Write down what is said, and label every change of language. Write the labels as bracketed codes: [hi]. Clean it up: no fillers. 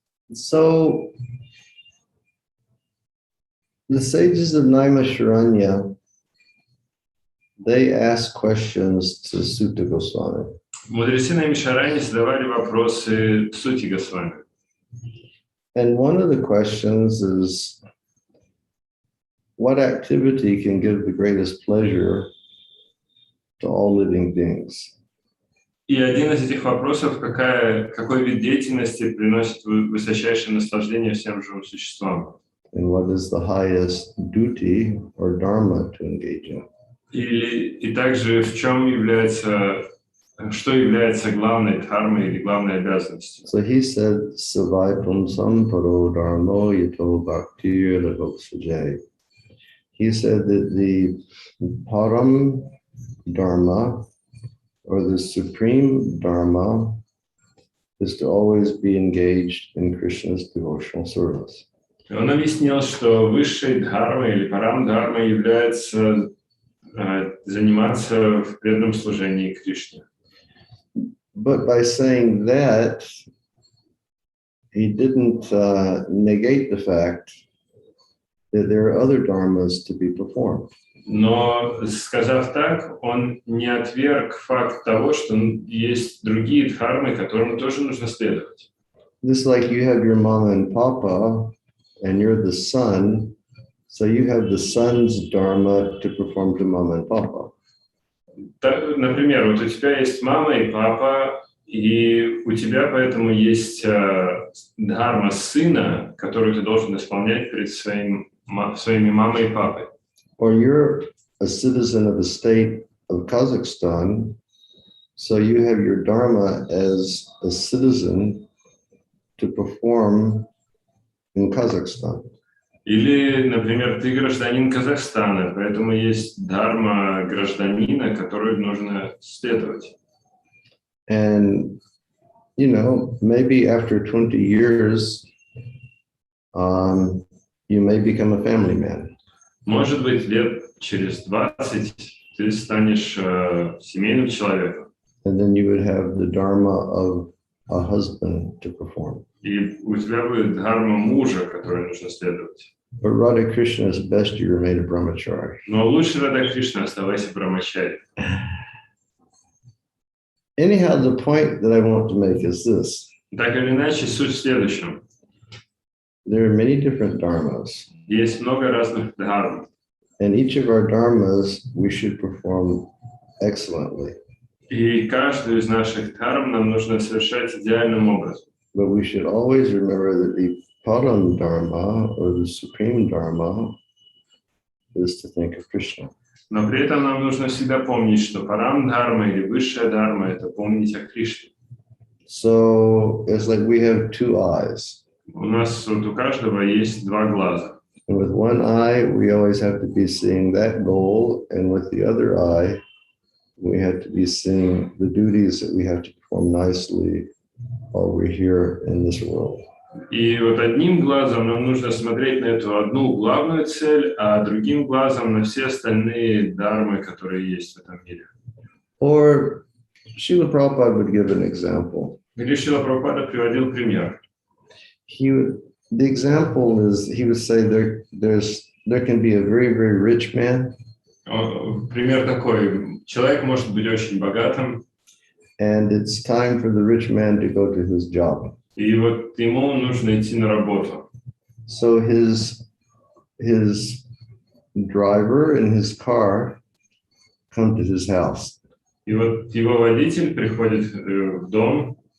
[en] So, the sages of Naimisharanya, they ask questions to Sutta Goswami. [ru] Мудрецы Наймишарани задавали вопросы Сути Госвами. [en] And one of the questions is, what activity can give the greatest pleasure to all living beings? [ru] И один из этих вопросов, какой вид деятельности приносит высочайшее наслаждение всем живым существам? [en] And what is the highest duty or dharma to engage in? [ru] И также что является главной дхармой или главной обязанностью? [en] So he said, [sa] Savai Pumsam Paro Dharmo Yato Bhakti Lagoksajay. [en] He said that the Param Dharma, or the supreme Dharma, is to always be engaged in Krishna's devotional service. [ru] Он объяснил, что высшей дхармой или парам дхармой является заниматься в преданном служении Кришне. [en] But by saying that, he didn't negate the fact that there are other dharmas to be performed. [ru] Но, сказав так, он не отверг факт того, что есть другие дхармы, которым тоже нужно следовать. [en] Just like you have your mama and papa, and you're the son, so you have the son's dharma to perform to mama and papa. [ru] Например, вот у тебя есть мама и папа, и у тебя поэтому есть дхарма сына, которую ты должен исполнять перед своими мамой и папой. [en] Or you're a citizen of the state of Kazakhstan, so you have your dharma as a citizen to perform in Kazakhstan. [ru] Или, например, ты гражданин Казахстана, поэтому есть дхарма гражданина, которую нужно следовать. [en] And, maybe after 20 years, you may become a family man. [ru] Может быть, лет через 20 ты станешь семейным человеком. [en] And then you would have the dharma of a husband to perform. [ru] И у тебя будет дхарма мужа, которой нужно следовать. [en] But Radha Krishna is best you remain a brahmachari. [ru] Но лучше, Рада Кришна, оставайся брамачари. [en] Anyhow, the point that I want to make is this. [ru] Так или иначе, суть в следующем. [en] There are many different dharmas. [ru] Есть много разных дхарм. [en] And each of our dharmas we should perform excellently. [ru] И каждую из наших дхарм нам нужно совершать идеальным образом. [en] But we should always remember that the Param Dharma, or the supreme Dharma, is to think of Krishna. [ru] Но при этом нам нужно всегда помнить, что парам-дхарма или высшая дхарма – это помнить о Кришне. [en] So it's like we have two eyes. [ru] У нас вот у каждого есть два глаза. [en] And with one eye, we always have to be seeing that goal. And with the other eye, we have to be seeing the duties that we have to perform nicely while we're here in this world. [ru] И вот одним глазом нам нужно смотреть на эту одну главную цель, а другим глазом на все остальные дхармы, которые есть в этом мире. [en] Or Srila Prabhupada would give an example. [ru] Или Шрила Прабхупада приводил пример. [en] The example is, he would say there can be a very, very rich man. [ru] Пример такой. Человек может быть очень богатым. And it's time for the rich man to go to his job. И вот ему нужно идти на работу. So his driver and his car come to his house. И вот его водитель приходит в дом.